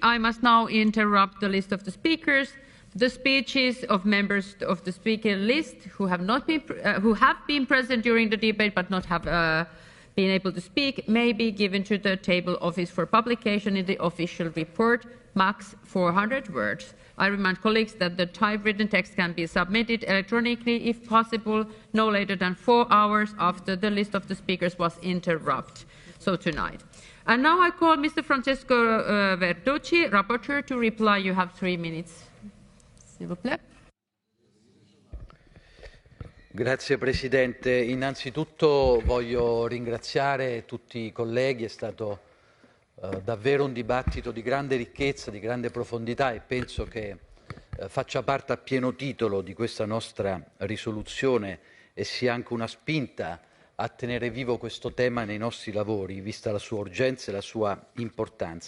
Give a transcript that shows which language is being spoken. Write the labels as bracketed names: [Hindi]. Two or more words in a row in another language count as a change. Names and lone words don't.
[English] I must now interrupt the list of the speakers. The speeches of members of the speaker list who have been present during the debate but not have been able to speak may be given to the table office for publication in the official report, max 400 words. I remind colleagues that the typewritten text can be submitted electronically if possible no later than 4 hours after the list of the speakers was interrupted, so tonight. And now I call Mr. Francesco Verducci, rapporteur, to reply. You have 3 minutes. [French] S'il vous plaît. [Italian] Grazie Presidente. Innanzitutto voglio ringraziare tutti i colleghi, è stato davvero un dibattito di grande ricchezza, di grande profondità e penso che faccia parte a pieno titolo di questa nostra risoluzione e sia anche una spinta a tenere vivo questo tema nei nostri lavori, vista la sua urgenza e la sua importanza.